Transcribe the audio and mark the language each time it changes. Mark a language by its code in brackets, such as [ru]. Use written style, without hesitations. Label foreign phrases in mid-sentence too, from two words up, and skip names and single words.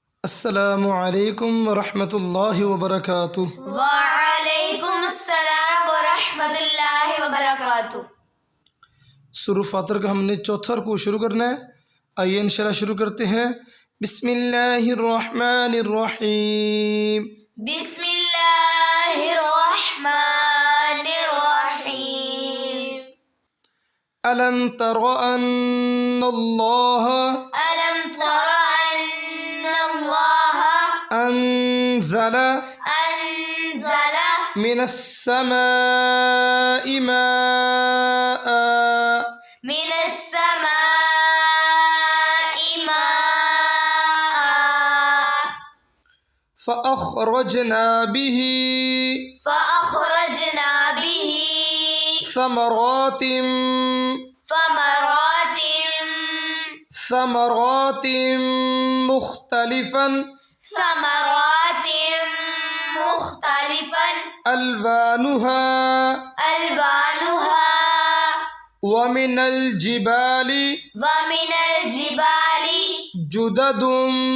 [ar] السلام عليكم ورحمة الله وبركاته. وعليكم السلام ورحمة الله وبركاته. [hi] सूरह फातिर का हमने चौथा रुकू शुरू करना है। आइए इंशाल्लाह शुरू करते हैं। [ar] بسم الله الرحمن الرحيم. بسم الله الرحمن الرحيم. ألم تر أن الله ألم تر أن الله أنزل أنزل من السماء ماء من السماء ماء فأخرجنا به فأخرجنا به ثمرات ثمرات مختلفا ألوانها ومن الجبال جدد